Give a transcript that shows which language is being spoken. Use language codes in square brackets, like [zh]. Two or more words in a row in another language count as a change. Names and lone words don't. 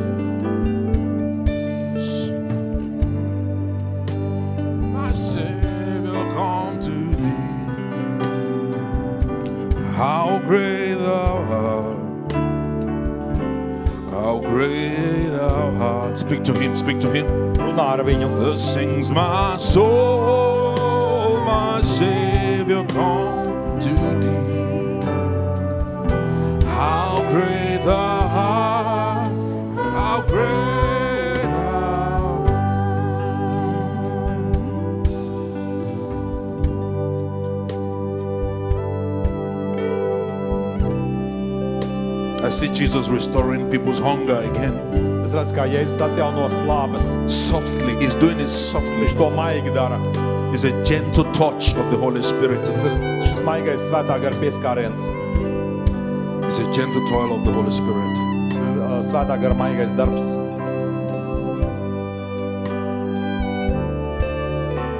[en] My Savior, come to thee. How great thou art. How great thou art. Speak to him, speak to him. [lv] Runā ar viņu. [en] Thus sings my soul, my Savior, come to thee. How great thou art, how great thou art. I see Jesus restoring people's hunger again. [lv] Es redzu, kā Jēzus atjauno slāpes. [en] Softly, he's doing it softly. [lv] Viņš to maigi dara. [en] It's a gentle touch of the Holy Spirit. [lv] Tas ir šis maigais svētā gara pieskāriens. [en] It's a gentle toil of the Holy Spirit. [lv] Tas ir svētā gara maigais darbs.